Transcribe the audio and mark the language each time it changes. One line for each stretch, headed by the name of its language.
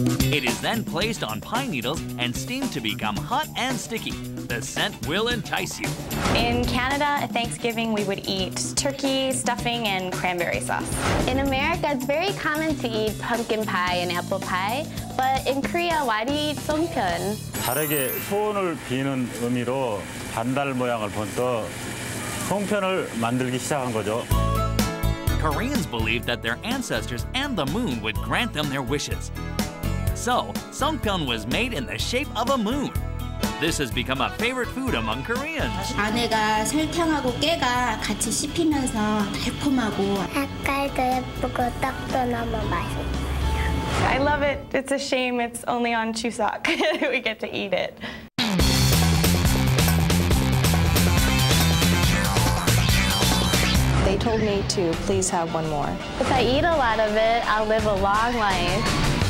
English: It is then placed on pine needles and steamed to become hot and sticky. The scent will entice you. In Canada, at Thanksgiving, we would eat turkey, stuffing, and cranberry sauce. In America, it's very common to eat pumpkin pie and apple pie. But in Korea, why do you eat songpyeon?
Korean: 달에게 소원을 비는 의미로 반달 모양을 번떠 송편을 만들기 시작한 거죠.
English: Koreans believed that their ancestors and the moon would grant them their wishes. So, songpyeon was made in the shape of a moon. This has become a favorite food among Koreans.
Korean: 안에가 설탕하고 깨가 같이 씹히면서 달콤하고 색깔도 예쁘고 떡도 너무 맛있어요.
English: I love it. It's a shame it's only on Chuseok that we get to eat it. They told me to please have one more. If I eat a lot of it, I'll live a long life.